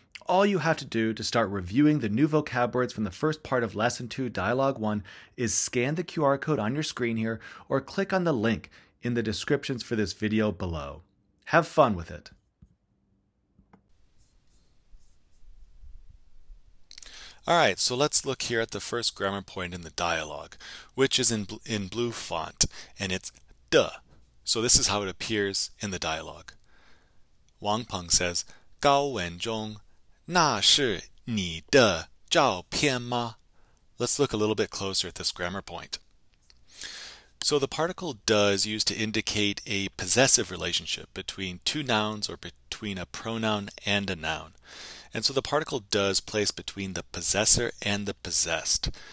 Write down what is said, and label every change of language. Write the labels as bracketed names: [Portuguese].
[English] All you have to do to start reviewing the new vocab words from the first part of Lesson 2, Dialogue 1 is scan the QR code on your screen here or click on the link in the descriptions for this video below. Have fun with it. Alright, so let's look here at the first grammar point in the dialogue, which is in blue font, and it's de. So this is how it appears in the dialogue. Wang Peng says, 高文中 [Chinese] 那是你的照片吗? [English] Let's look a little bit closer at this grammar point. So the particle de is used to indicate a possessive relationship between 2 nouns or between a pronoun and a noun. And so the particle de is placed between the possessor and the possessed.